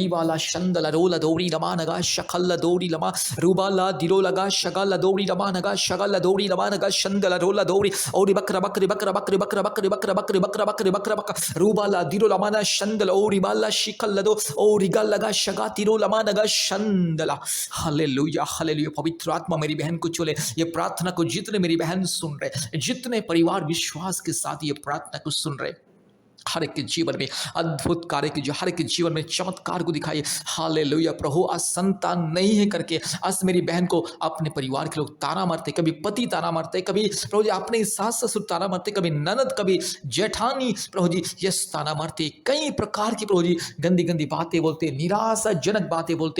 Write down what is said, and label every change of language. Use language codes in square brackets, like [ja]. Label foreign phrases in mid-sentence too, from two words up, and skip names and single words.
[hi] रीवाला शंदला रोला दौड़ी रमा नगा शकल्ला दौड़ी लमा रूबाला दिलो लगा शगाला दौड़ी रमा नगा शगाला दौड़ी रमा नगा शंदला रोला दौड़ी ओरी बकरा बकरी बकरा बकरी बकरा बकरी बकरा बकरी बकरा बकरी बकरा बकरा रूबाला दिलो लमाना शंदला ओरी बाला शिकल्ला दो ओरी गल लगा शगा तिरो लमा नगा शंदला। हालेलुया हालेलुया। पवित्र आत्मा मेरी बहन को चले। ये प्रार्थना को जितने मेरी बहन सुन रहे, जितने परिवार विश्वास के साथ ये प्रार्थना को सुन रहे, हर एक के जीवन में अद्भुत कार्य कीजिए, हर एक के जीवन में चमत्कार को दिखाइए। हालेलुया। प्रभु आज संतान नहीं है करके आज मेरी बहन को अपने परिवार के लोग ताना मारते, कभी पति ताना मारते, कभी प्रभु जी अपने सास ससुर ताना मारते, कभी ननद, कभी जेठानी प्रभु जी यस ताना मारते, कई प्रकार की प्रभु जी गंदी गंदी बातें बोलते, निराशाजनक बातें बोलते।